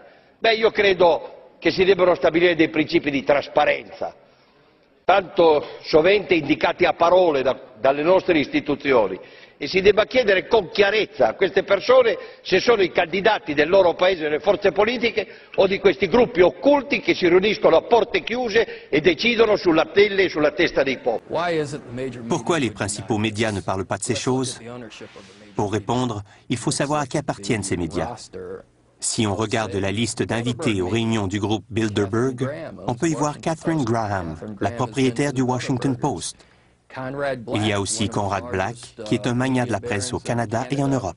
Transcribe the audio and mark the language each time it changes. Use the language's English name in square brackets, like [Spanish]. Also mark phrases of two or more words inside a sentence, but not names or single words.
[Italian] Beh, io credo che si debbano stabilire dei principi di trasparenza, tanto sovente indicati a parole dalle nostre istituzioni, e si debba chiedere con chiarezza a queste persone se sono i candidati del loro paese nelle forze politiche o di questi gruppi occulti che si riuniscono a porte chiuse e decidono sulla pelle e sulla testa dei popoli. [French] Pourquoi les principaux médias ne parlent pas de ces choses? Pour répondre, il faut savoir à qui appartiennent ces médias. Si on regarde la liste d'invités aux réunions du groupe Bilderberg, on peut y voir Katharine Graham, la propriétaire du Washington Post. Il y a aussi Conrad Black, qui est un magnat de la presse au Canada et en Europe.